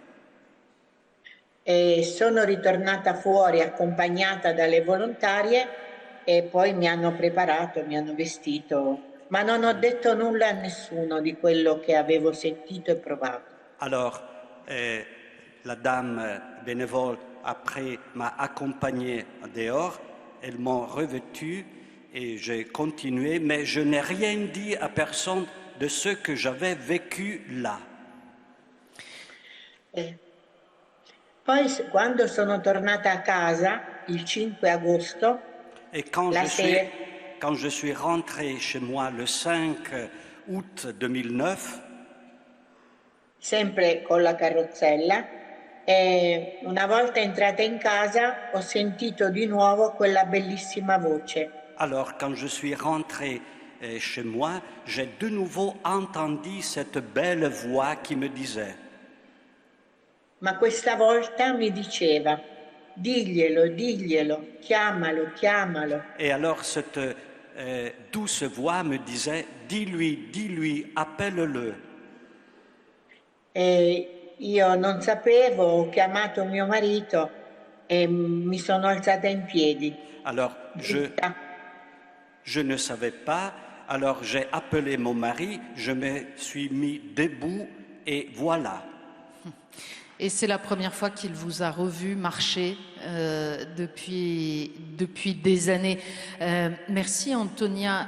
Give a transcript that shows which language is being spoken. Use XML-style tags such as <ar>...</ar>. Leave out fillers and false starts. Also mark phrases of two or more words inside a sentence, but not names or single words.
<it>E sono ritornata fuori accompagnata dalle volontarie e poi mi hanno preparato, mi hanno vestito, ma non ho detto nulla a nessuno di quello che avevo sentito e provato.</it> <fr>Alors, la dame bénévole après m'a accompagné dehors, elles m'ont revêtu et j'ai continué, mais je n'ai rien dit à personne de ce que j'avais vécu là.</fr> <it>Poi quando sono tornata a casa il 5 agosto,</it> <fr>et quand je suis rentré chez moi le 5 août 2009,</fr> <it>sempre con la carrozzella, e una volta entrata in casa ho sentito di nuovo quella bellissima voce.</it> <fr>Alors quand je suis rentré chez moi, j'ai de nouveau entendu cette belle voix qui me disait:</fr> <it>ma questa volta mi diceva, diglielo, diglielo, chiamalo, chiamalo.</it> <fr>Et alors cette douce voix me disait, dis-lui, appelle-le.</fr> <it>E io non sapevo, ho chiamato mio marito e mi sono alzata in piedi.</it> <fr>Alors Je ne savais pas, alors j'ai appelé mon mari, je me suis mis debout et voilà. Et c'est la première fois qu'il vous a revu marcher depuis des années. Merci Antonia.</fr>